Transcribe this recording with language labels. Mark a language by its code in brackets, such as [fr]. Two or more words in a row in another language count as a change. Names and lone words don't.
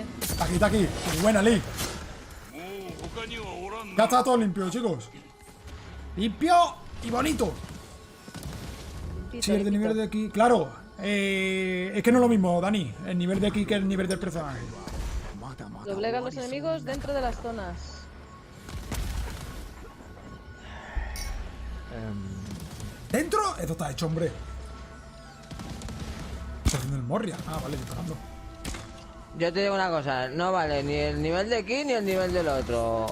[es] Está aquí. Muy buena, Lee. Ya está todo limpio, chicos. Limpio y bonito. Sí, el de nivel de aquí. Claro, es que no es lo mismo, Dani. El nivel de aquí que el nivel del personaje. [ja] だまだ終 [es] Doblega a [ja] わ [es] los [ja] りそうに [es] enemigos [ja] ない [es] dentro de las zonas. ¿Dentro? Esto está hecho, hombre. Está haciendo el Moria. Ah, vale, disparando. Yo te digo una cosa, no vale ni el nivel de aquí ni el nivel del otro.